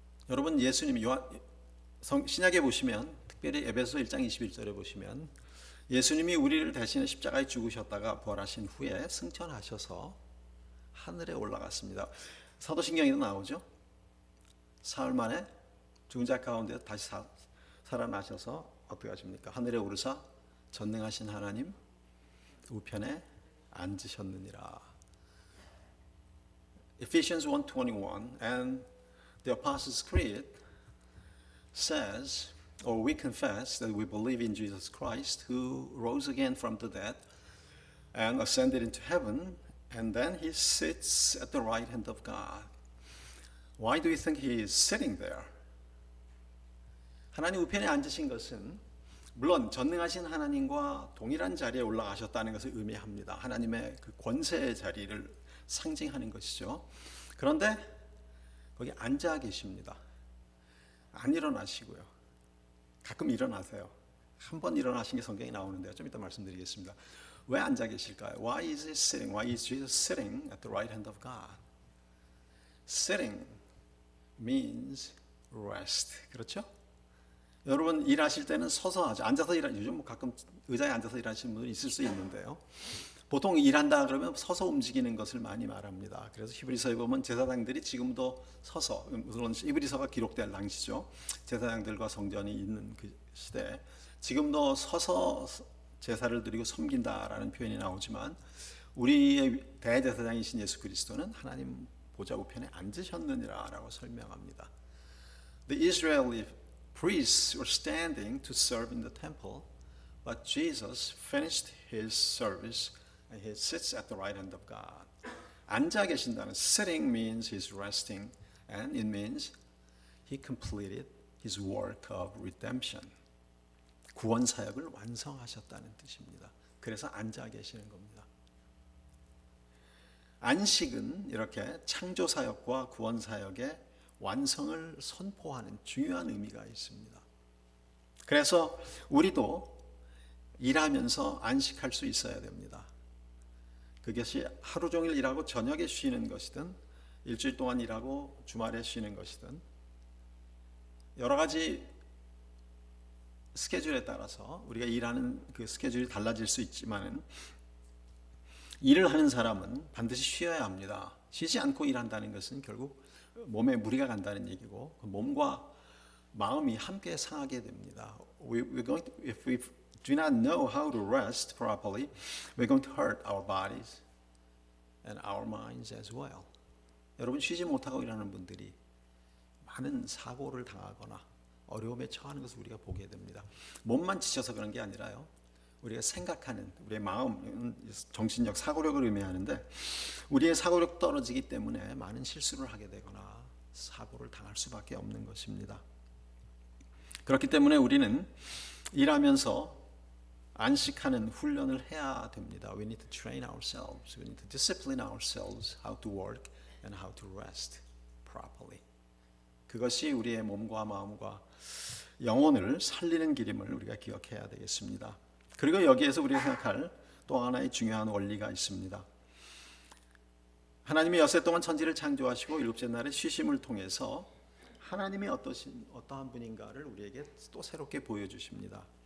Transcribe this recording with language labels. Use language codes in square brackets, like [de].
[ko] 여러분, 예수님이 신약에 보시면, 특별히 에베소 1장 21절에 보시면 예수님이 우리를 대신해 십자가에 죽으셨다가 부활하신 후에 승천하셔서 하늘에 올라갔습니다. 사도신경에도 나오죠. 사흘 만에 죽은 자 가운데 다시 살아나셔서 어떻게 하십니까? 하늘에 오르사 전능하신 하나님 우편에 앉으셨느니라. [en] Ephesians 1:21 and the Apostles' Creed says, or we confess that we believe in Jesus Christ who rose again from the dead and ascended into heaven, and then he sits at the right hand of God. Why do you think he is sitting there? [ko] 하나님 우편에 앉으신 것은 물론 전능하신 하나님과 동일한 자리에 올라가셨다는 것을 의미합니다. 하나님의 그 권세의 자리를 상징하는 것이죠. 그런데 거기 앉아 계십니다. 안 일어나시고요. 가끔 일어나세요. 한 번 일어나신 게 성경에 나오는데요. 좀 이따 말씀드리겠습니다. 왜 앉아 계실까요? [en] Why is he sitting? Why is Jesus sitting at the right hand of God? Sitting means rest. [ko] 그렇죠? 여러분 일하실 때는 서서 하죠. 앉아서 일하죠. 요즘 가끔 의자에 앉아서 일하시는 분들이 있을 수 있는데요. 보통 일한다 그러면 서서 움직이는 것을 많이 말합니다. 그래서 히브리서에 보면 제사장들이 지금도 서서, 물론 히브리서가 기록될 당시죠. 제사장들과 성전이 있는 그 시대, 지금도 서서 제사를 드리고 섬긴다라는 표현이 나오지만 우리의 대제사장이신 예수 그리스도는 하나님 보좌 우편에 앉으셨느니라라고 설명합니다. [en] The Israeli priests were standing to serve in the temple, but Jesus finished his service and he sits at the right hand of God. [ko] 앉아 계신다는 [en] sitting means he's resting, and it means he completed his work of redemption. [ko] 구원 사역을 완성하셨다는 뜻입니다. 그래서 앉아 계시는 겁니다. 안식은 이렇게 창조 사역과 구원 사역의 완성을 선포하는 중요한 의미가 있습니다. 그래서 우리도 일하면서 안식할 수 있어야 됩니다. 그것이 하루 종일 일하고 저녁에 쉬는 것이든 일주일 동안 일하고 주말에 쉬는 것이든 여러 가지 스케줄에 따라서 우리가 일하는 그 스케줄이 달라질 수 있지만 일을 하는 사람은 반드시 쉬어야 합니다. 쉬지 않고 일한다는 것은 결국 몸에 무리가 간다는 얘기고 몸과 마음이 함께 상하게 됩니다. [en] If we do not know how to rest properly, we're going to hurt our bodies and our minds as well. [ko] 여러분 쉬지 못하고 일하는 분들이 많은 사고를 당하거나 어려움에 처하는 것을 우리가 보게 됩니다. 몸만 지쳐서 그런 게 아니라요. 우리가 생각하는 우리의 마음, 정신력, 사고력을 의미하는데 우리의 사고력 떨어지기 때문에 많은 실수를 하게 되거나 사고를 당할 수밖에 없는 것입니다. 그렇기 때문에 우리는 일하면서 안식하는 훈련을 해야 됩니다. [en] We need to train ourselves. We need to discipline ourselves how to work and how to rest properly. [ko] 그것이 우리의 몸과 마음과 영혼을 살리는 길임을 우리가 기억해야 되겠습니다. 그리고 여기에서 우리가 생각할 또 하나의 중요한 원리가 있습니다. 하나님이 엿새 동안 천지를 창조하시고 일곱째 날에 쉬심을 통해서 하나님이 어떠한 분인가를 우리에게 또 새롭게 보여주십니다.